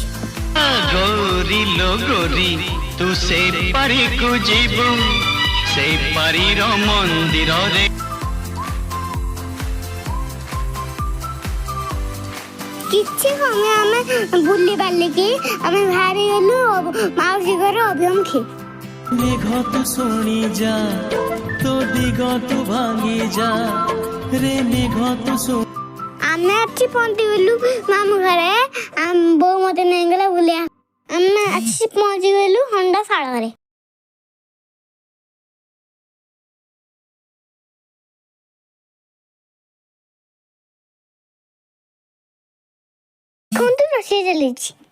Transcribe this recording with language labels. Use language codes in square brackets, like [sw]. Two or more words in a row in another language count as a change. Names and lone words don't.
[or] ଗୋରୀ ଲୋ ଗୋରୀ ତୁ ସେ ପାରି କୋ ଜୀବୁ ସେ ପାରି ରୋ ମନ୍ଦିର ରେ କିଛି ସମୟ ଆମେ ବୁଲି ବାଲିକି ଆମେ ବାହାରି ଗଲୁ ମାଉସୀ ଘର ଅଭିମୁଖୀ ମେଘ ତୁ ଶୁଣି ଯା ତୋ ଦିଗ ତୁ ଭାଙ୍ଗି ଯା ରେ ମେଘ ତୁ ଶୁଣି ଆମେ ଆଛି ପହଞ୍ଚି ଗଲୁ ମାମୁଁ ଘରେ ବୋଉ ମତେ ନେଇଗଲା ବୁଲିଆ ଆମେ ଆଛି ପହଞ୍ଚି ଗଲୁ ହଣ୍ଡା ଶାଳରେ କୋଉଠି ରୋଷେଇ ଚାଲିଛି